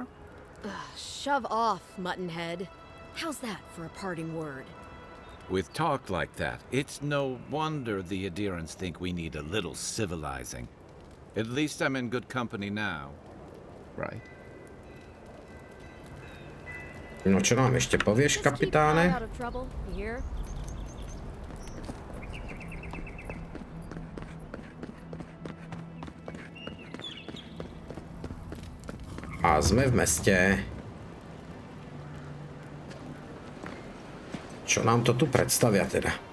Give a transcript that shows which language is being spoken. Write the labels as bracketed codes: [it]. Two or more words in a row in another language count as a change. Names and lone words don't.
[en] Shove off, Muttonhead. How's that for a parting word? With talk like that, it's no wonder the Adirans think we need a little civilizing. At least I'm in good company now, right? [sk] No čo nám ešte povieš, kapitáne? [en] Out of trouble, you hear? [sk] A sme v meste. Čo nám to tu predstavia teda?